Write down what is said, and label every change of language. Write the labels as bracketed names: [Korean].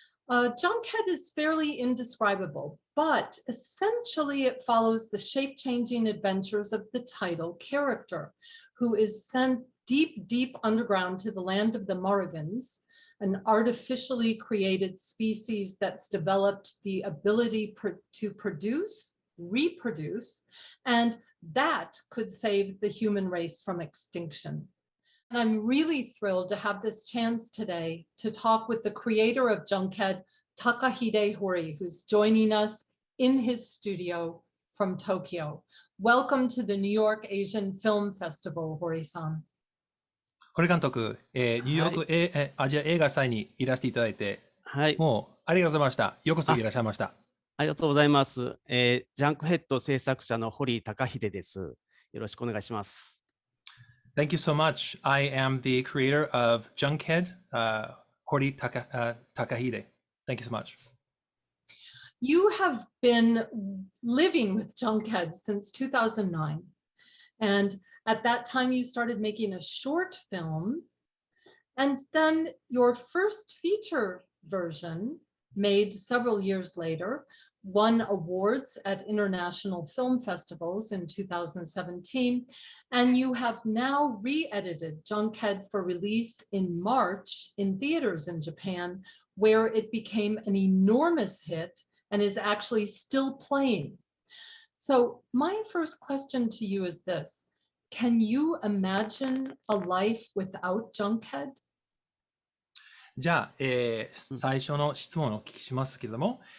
[English] Junkhead is fairly indescribable, but essentially it follows the shape-changing adventures of the title character, who is sent deep, deep underground to the land of the Morrigans, an artificially created species that's developed the ability to produce, reproduce, and that could save the human race from extinction. And I'm really thrilled to have this chance today to talk with the creator of Junkhead, Takahide Hori, who's joining us in his studio from Tokyo. Welcome to the New York Asian Film Festival, Hori-san. [Japanese] 堀監督、ニューヨーク、アジア映画祭にいらしていただいて、はい。もうありがとうございました。ようこそいらっしゃいました。ありがとうございます。ジャンクヘッド制作者の堀高秀です。よろしくお願いします。 [English] Thank you so much. I am the creator of Junkhead, Hori Takahide. Thank you so much. You have been living with Junkhead since 2009. And at that time, you started making a short film. And then your first feature version, made several years later, won awards at international film festivals in 2017, and you have now re-edited Junkhead for release in March in theaters in Japan, where it became an enormous hit and is actually still playing. So my first question to you is this: can you imagine a life without Junkhead? [Japanese] じゃあ、最初の質問をお聞きしますけれども、